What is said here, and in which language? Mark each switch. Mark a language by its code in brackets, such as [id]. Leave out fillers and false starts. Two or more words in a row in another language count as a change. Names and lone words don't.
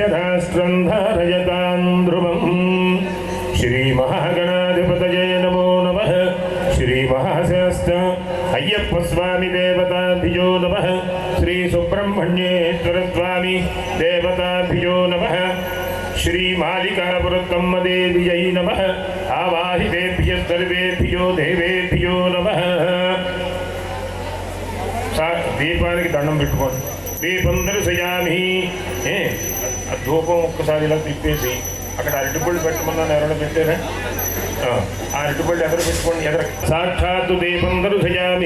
[sa] राष्ट्रं धारयतां ध्रुवम् श्री महागणाधिपतये नमो नमः श्री महाशास्त अय्यप्प स्वामी देवताभ्यो नमः श्री सुब्रह्मण्येश्वर स्वामी देवताभ्यो नमः श्री मालिकापुरत्तम्म देव्यै नमः आवाहितेभ्यः सर्वेभ्यो देवेभ्यो नमः [te] దీపానికి దండం పెట్టుకోండి [sa] దీపం దర్శయామి [te] ధూపం ఒక్కసారి ఇలా తిప్పేసి అక్కడ అరటిపళ్ళు పెట్టమన్నాను ఎవరైనా పెట్టారా ఆ అరటిపళ్ళు ఎదురు పెట్టుకోండి ఎదురు సాక్షాత్తు [sa] దీపం దర్శయామి